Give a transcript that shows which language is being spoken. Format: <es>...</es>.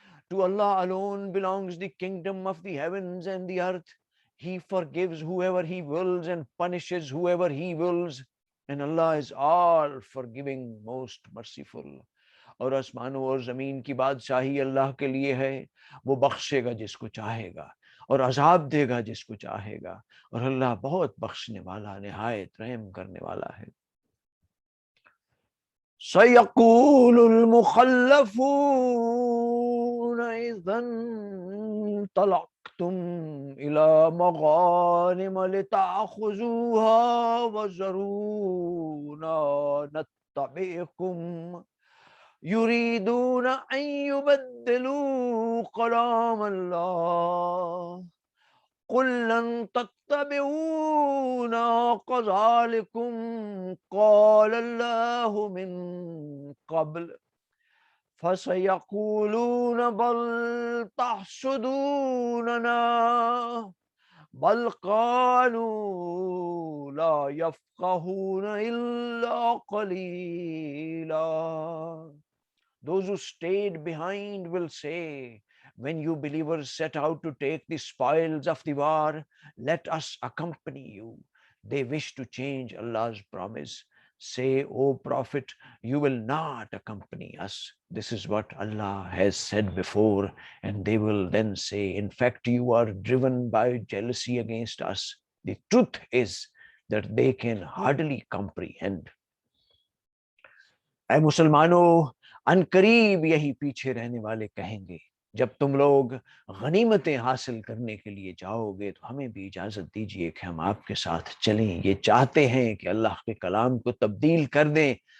<en>To Allah alone belongs the kingdom of the heavens and the earth. He forgives whoever He wills and punishes whoever He wills. And Allah is all forgiving, most merciful.</en> <hi>और आसमानों और ज़मीन की बादशाही अल्लाह के लिए है, वो बख्शेगा जिसको चाहेगा और अज़ाब देगा जिसको चाहेगा, और अल्लाह बहुत बख्शने वाला, निहायत रहम करने वाला है।</hi> <ar>سيقول المخلفون إذا انطلقتم إلى مغانم لتأخذوها وذرونا نتبعكم يريدون أن يبدلوا كلام الله قل لن تتبعونا كذلكم قال الله من قبل فسيقولون بل تحسدوننا بل قالوا لا يفقهون إلا قليلا.</ar> <en>Those who stayed behind will say, when you believers set out to take the spoils of the war, let us accompany you. They wish to change Allah's promise. Say, O Prophet, you will not accompany us. This is what Allah has said before. And they will then say, in fact, you are driven by jealousy against us. The truth is that they can hardly comprehend.</en> <hi>ऐ मुसलमानों, अनकरीब यही पीछे रहने वाले कहेंगे, जब तुम लोग गनीमतें हासिल करने के लिए जाओगे तो हमें भी इजाज़त दीजिए कि हम आपके साथ चलें। ये चाहते हैं कि अल्लाह के कलाम को तब्दील कर दें।</hi>